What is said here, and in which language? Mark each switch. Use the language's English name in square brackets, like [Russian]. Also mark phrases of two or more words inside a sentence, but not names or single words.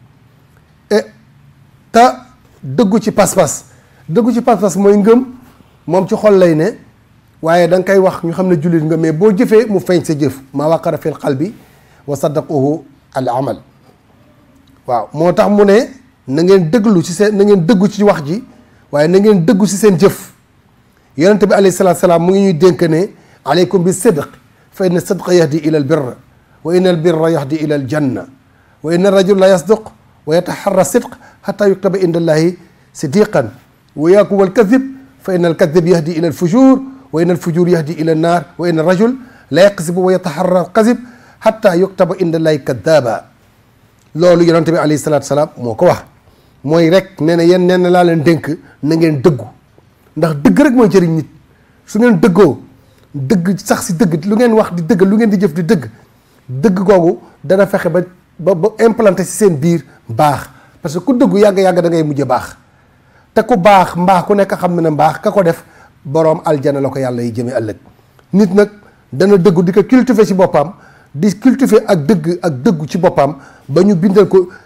[Wolof] te dëggu ci pas-pas mooy ngëm moom ci xol lay ne waaye da nga koy wax ñu xam ne jullit nga mais boo jëfee mu feeñ sa jëf [Arabic] ما وقر في القلب وصدقه العمل [Wolof] waaw moo tax mu ne na ngeen dëgglu ci seen na ngeen dëggu ci wax ji waaye na ngeen dëggu ci seen jëf yonente bi alayhi salaatu salaam mu ngi ñuy dénk ne [Arabic] عليكم بالصدق فإن الصدق يهدي إلى البر وإن البر يهدي إلى الجنة وإن الرجل ليصدق ويتحرى الصدق حتى يكتب عند الله صديقا وإياكم وال كذب فإن الكذب يهدي إلى الفجور وإن الفجور يهدي إلى النار وإن الرجل ليكذب ويتحرى الكذب حتى يكتب عند الله كذابا [Wolof] loolu yonente bi alayhi salaatu salaam moo ko wax mooy rek nee na yéen nee na laa leen dénk na ngeen dëggu ndax dëgg rek mooy jëriñ nit su ngeen dëggoo dëgg sax si dëgg lu ngeen wax di dëgg lu ngeen di jëf di dëgg googu dana fexe ba implanté si seen biir baax [French] parce que [Wolof] ku dëggu yàgg-yàgg da ngay mujj baax te ku baax mbaax ku nekk xam ne mbaax ka ko def boroom aljana la ko yàlla yi jëmee ëllëg nit nag dana dëggu di ko cultiver ci boppam di cultiver ak dëggu ci boppam ba ñu bindal ko